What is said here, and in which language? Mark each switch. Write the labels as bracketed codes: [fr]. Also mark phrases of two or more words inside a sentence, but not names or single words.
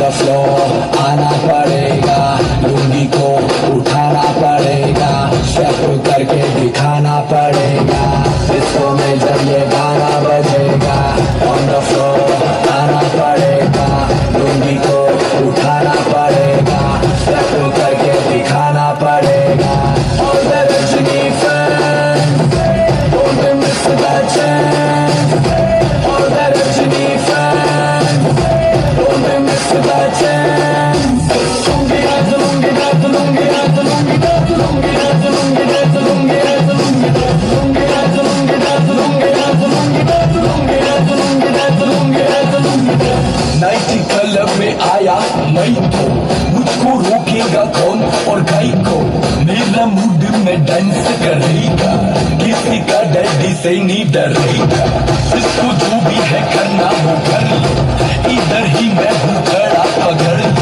[hi] फ्लोर आना पड़ेगा, लुंगी को उठाना पड़ेगा, स्टेप करके दिखाना पड़ेगा। डिस्को में जब ये गाना बजेगा, [en] on the floor [hi] आना पड़ेगा, लुंगी को उठाना पड़ेगा, स्टेप करके दिखाना पड़ेगा। [en] All the Rajini fans, don't miss that chance. All the Rajini fans, don't miss that chance. Lungi rat, lungi rat, lungi rat, lungi rat, lungi rat, lungi rat, lungi rat, lungi rat, lungi rat, lungi rat, lungi rat, lungi rat, lungi rat, lungi rat, lungi rat, lungi rat. night club [hi] में आया मैं तो, मुझको रोकेगा कौन और गाई को। मेरा मूड में डांस करेगा, किसी का डैडी से नहीं डरेगा। इसको जो भी है करना वो कर लो, इधर ही मैं हूँ खड़ा पकड़ लो।